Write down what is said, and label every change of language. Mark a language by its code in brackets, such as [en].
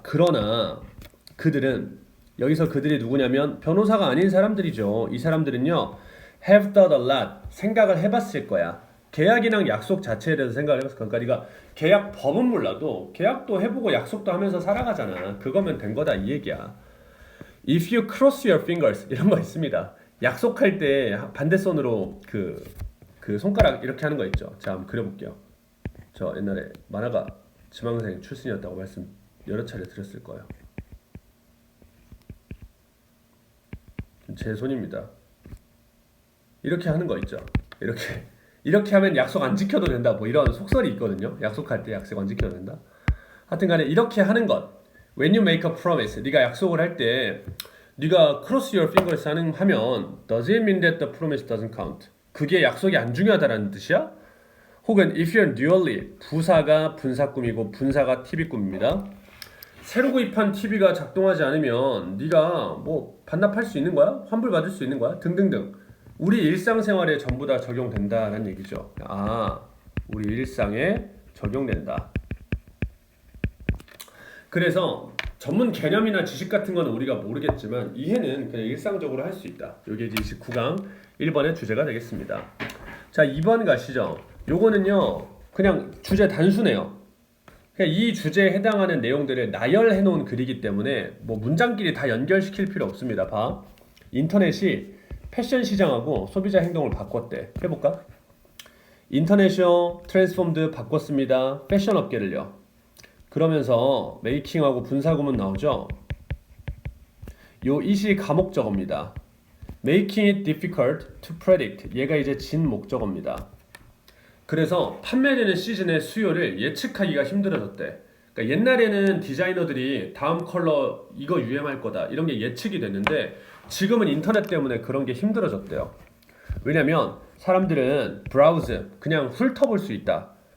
[ko] 그러나 그들은, 여기서 그들이 누구냐면 변호사가 아닌 사람들이죠. 이 사람들은요 [en] have thought a lot, [ko] 생각을 해봤을 거야. 계약이랑 약속 자체에 대해서 생각을 해봤어. 그러니까 네가 계약 법은 몰라도 계약도 해보고 약속도 하면서 살아가잖아. 그거면 된 거다 이 얘기야. [en] If you cross your fingers [ko] 이런 거 있습니다. 약속할 때 반대손으로 그 손가락 이렇게 하는 거 있죠. 자, 한번 그려볼게요. 저 옛날에 만화가 지망생 출신이었다고 말씀 여러 차례 드렸을 거예요. 제 손입니다. 이렇게 하는 거 있죠. 이렇게 하면 약속 안 지켜도 된다. 뭐 이런 속설이 있거든요. 약속할 때 약속 안 지켜도 된다. 하여튼간에 이렇게 하는 것. [en] When you make a promise, [ko] 네가 약속을 할 때 네가 [en] cross your fingers [ko] 하면 [en] does it mean that the promise doesn't count? [ko] 그게 약속이 안 중요하다는 뜻이야? 혹은 [en] if you're newly, [ko] 부사가 분사꿈이고 분사가 TV꿈입니다. 새로 구입한 TV가 작동하지 않으면 네가 뭐 반납할 수 있는 거야? 환불받을 수 있는 거야? 등등등. 우리 일상생활에 전부 다 적용된다는 얘기죠. 아, 우리 일상에 적용된다. 그래서 전문 개념이나 지식 같은 거는 우리가 모르겠지만 이해는 그냥 일상적으로 할 수 있다. 이게 이제 29강 1번의 주제가 되겠습니다. 자, 2번 가시죠. 요거는요 그냥 주제 단순해요. 그냥 이 주제에 해당하는 내용들을 나열해 놓은 글이기 때문에 뭐 문장끼리 다 연결시킬 필요 없습니다. 봐. 인터넷이 패션 시장하고 소비자 행동을 바꿨대. 해볼까? 인터넷이요 트랜스폼드 바꿨습니다. 패션 업계를요. 그러면서 메이킹하고 분사구문 나오죠. 요 이시 가목적어입니다. [en] Making it difficult to predict. [ko] 얘가 이제 진 목적어입니다. 그래서 판매되는 시즌의 수요를 예측하기가 힘들어졌대. 그러니까 옛날에는 디자이너들이 다음 컬러 이거 유행할 거다 이런 게 예측이 됐는데 지금은 인터넷 때문에 그런 게 힘들어졌대요. 왜냐면 사람들은 브라우즈 그냥 훑어볼 수 있다.